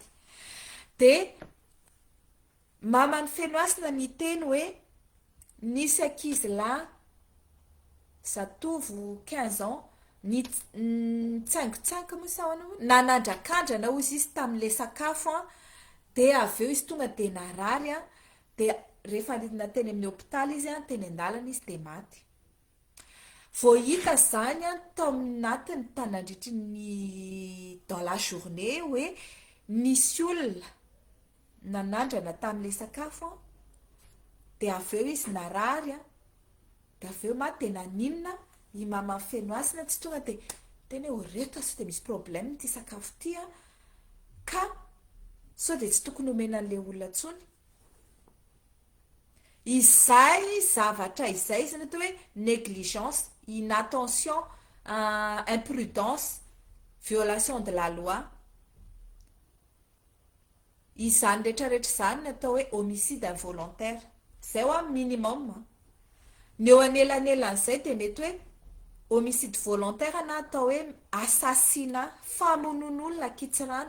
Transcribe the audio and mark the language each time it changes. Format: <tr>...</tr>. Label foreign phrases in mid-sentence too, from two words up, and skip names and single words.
<mg>Dia mama ny fenoasina miteny hoe nisy ankizy lahy zatovo 15 ans nitsaingotsaingo moa sahoana nanandrakandrana ozy izy tamin'ilay sakafo dia avy eo izy tonga dia narary dia rehefa nateny amin'ny hôpitaly izy teny an-dalana izy dia maty. Vao hita zany tao aminatiny tanandritry ny</mg> <fr>dans la journée</fr> <mg>hoe nisy olona nanandrana tamin'ilay sakafo dia avy eo izy narary dia avy eo maty. Dia naninona i mama fenoasina tsy tonga dia tena hoe reto sy dia misy problème ty sakafo ty ka sao dia tsy tokony homena an'ilay olona ntsony. Izay zavatra izay izy natao hoe</mg> <fr>négligence, inattention, imprudence, violation de la loi,</fr> <mg>izany rehetrarehetra izany natao hoe</mg> <fr>homicide involontaire.</fr> <mg>Zay ho minimum. Ny eo anelan'elan'izay dia mety hoe</mg> <fr>homicide volontaire</fr> <mg>na atao hoe assassinat, famonon'olona kitsirano.</mg>